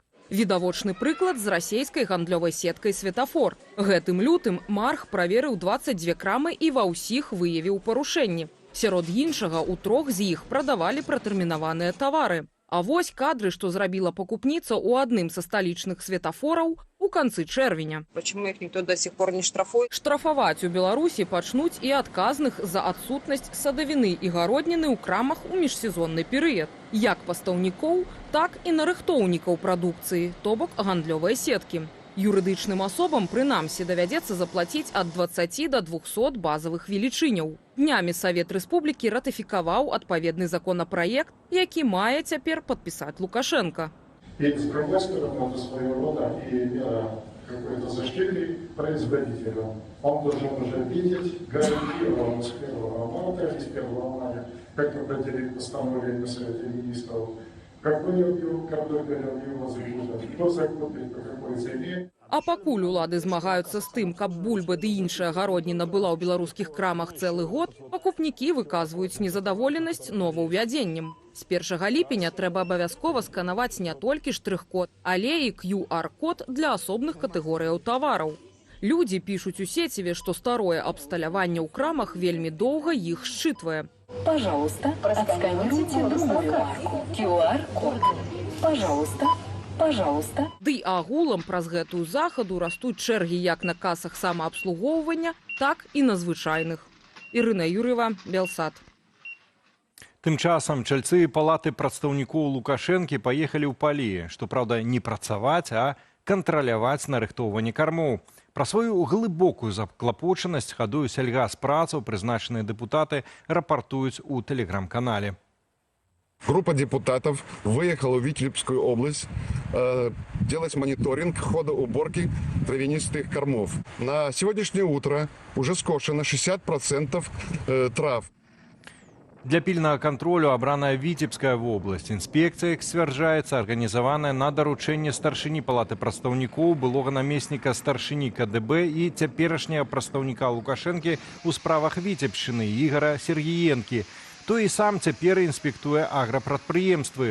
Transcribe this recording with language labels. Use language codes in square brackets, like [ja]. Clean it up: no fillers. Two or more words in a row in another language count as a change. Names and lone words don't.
[be] Відавочны прыклад з расійскай гандлёвай сеткай «Светафор». Гэтым лютым марх праверыў 22 крамы і ва ўсіх выявіў парушэнні. Сярод іншага, у 3 з іх прадавалі пратэрмінаваныя тавары. А вось кадры, што зрабіла пакупніца ў адным са сталічных светафораў у канцы чэрвеня. [ru] Почему их никто до сих пор не штрафует? [be] Штрафаваць у Беларусі пачнуць і адказных за адсутнасць садавіны і гародніны ў крамах у міжсезонны перыяд. Як пастаўнікоў, так і нарыхтоўнікаў прадукцыі, то бок гандлёвыя сеткі. Юрыдычным асобам, прынамсі, давядзецца заплаціць ад 20 до 200 базавых велічыняў. Днямі Савет Рэспублікі ратыфікаваў адпаведны законапраект, які мае цяпер падпісаць Лукашенко. [ru] И с другой стороны, это своего рода и какой-то защитой производителя. Он должен уже видеть гарантированно с первого марта или с 1 мая, как определить постановление Совета Министров, какой объем возможно, кто закупит, по какой цене. [be] А пакуль улады змагаюцца з тым, каб бульба ды іншая гародніна была ў беларускіх крамах цэлы год, пакупнікі выказваюць незадаволенасць новаўвядзеннем. З 1 ліпеня трэба абавязкова сканаваць не толькі штрых-код, але і QR-код для асобных катэгорыяў тавараў. Людзі пішуць у сеціве, што старое абсталяванне ў крамах вельмі доўга іх счытвае. [ru] Пожалуйста, отсканируйте другую марку. QR-код. Пожалуйста. Пожалуйста. [be] Ды агулам праз гэтую захаду растуць чэргі як на касах самаабслугоўвання, так і на звычайных. Ірына Юр'ева, Белсат. Тым часам чальцы палаты прадстаўнікоў Лукашэнкі паехалі ў палі, што, праўда, не працаваць, а кантраляваць нарыхтоўванне кармоў. Пра сваю глыбокую заклапочанасць хадою сельгаспрацаў прызначаныя дэпутаты рапартуюць у тэлеграм-канале. [ru] Группа депутатов выехала в Витебскую область делать мониторинг хода уборки травянистых кормов. На сегодняшнее утро уже скошено 60% трав. [be] Для пільнага кантролю абраная Віцебская вобласць. Інспекцыя, як сцвярджаецца, арганізаваная на даручэнне старшыні палаты прадстаўнікоў, былога намесніка старшыні КДБ і цяперашняга прадстаўніка Лукашэнкі ў справах Віцебшчыны Ігара Сергіенкі. Той і сам цяпер інспектуе аграпрадпрыемствы.